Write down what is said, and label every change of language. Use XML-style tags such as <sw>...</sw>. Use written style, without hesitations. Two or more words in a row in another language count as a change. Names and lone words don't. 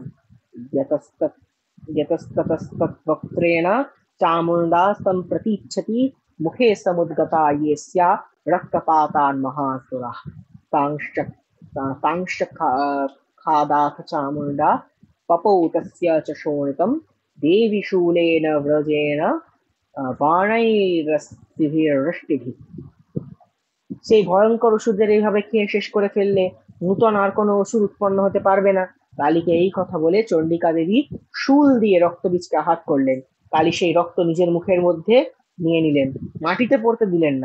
<sa>यतस्तत् यतस्ततस्तद्वक्त्रेण चामुण्डा सम्प्रतीच्छति मुखे समुद्गता ये स्या रक्तपातान् महासुराः तांश्च खादाथ चामुण्डा पपौ तस्य च शोणितं देवि शूलेन व्रजेन বাণাইরাস্তিভিরষ্টিভি।</sa> <bn>সেই ভয়ঙ্কর ওষুধের এইভাবে খেয়ে শেষ করে ফেললে নূতন আর কোনো ওষুধ উৎপন্ন হতে পারবে না। কালীকে এই কথা বলে চণ্ডিকা দেবী শূল দিয়ে রক্তবীজকে আঘাত করলেন। কালী সেই রক্ত নিজের মুখের মধ্যে নিয়ে নিলেন, মাটিতে পড়তে দিলেন না।</bn>